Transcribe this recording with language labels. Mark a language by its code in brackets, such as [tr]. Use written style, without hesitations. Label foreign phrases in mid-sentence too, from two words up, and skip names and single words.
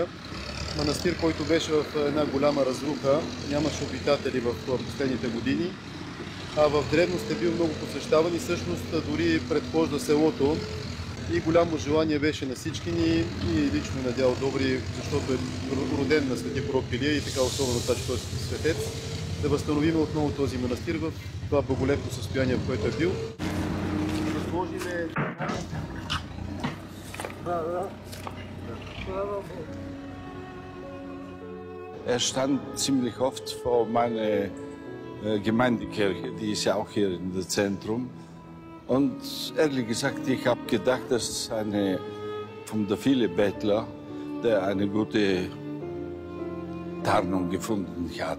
[bg] Манастир, който беше в една голяма разруха, нямаше обитатели в последните години, а в древност е бил много посещаван и всъщност дори предхожда селото и голямо желание беше на всички ни и лично на дядо Добри, защото е роден на свети пророк Илия и така особено това, че той е светец, да възстановим отново този манастир в това благолепно състояние, в което е бил. [de] stand ziemlich oft vor meiner Gemeindekirche, die ist ja auch hier in der Zentrum. Und ehrlich gesagt, ich habe gedacht, das ist eine von der vielen Bettler, der eine gute Tarnung gefunden hat.